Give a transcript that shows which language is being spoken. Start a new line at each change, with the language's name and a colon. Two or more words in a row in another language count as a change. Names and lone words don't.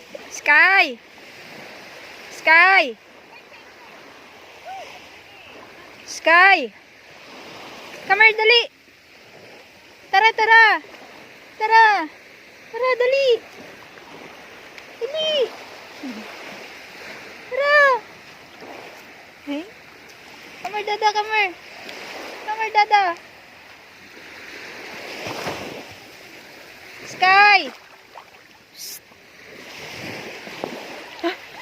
English: Sky! Sky! Sky! Come here,
Filipino: dali! Tara, tara! Tara! Tara, dali! Dali! Tara!
English: Hey? Come here, Dada, come here! Come here, Dada! Sky! Psst. Ah.